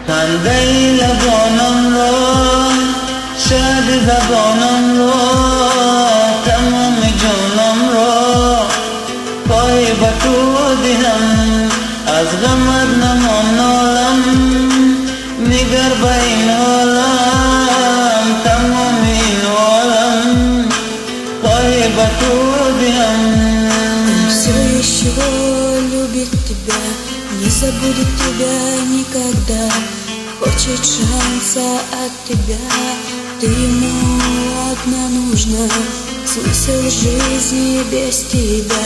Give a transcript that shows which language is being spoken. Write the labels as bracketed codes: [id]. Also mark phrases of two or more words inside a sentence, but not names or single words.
[fa] خنده لبانم را، شاد زبانم را، تمام جانم را پای به تو دهم. از غمت نمان نالم، نگر به این عالم، تمام این عالم پای به تو دهم. [ru] Все еще любит тебя, не забудет тебя никогда. Хочет шанса от тебя, ты ему одна нужна. Смысл жизни без тебя.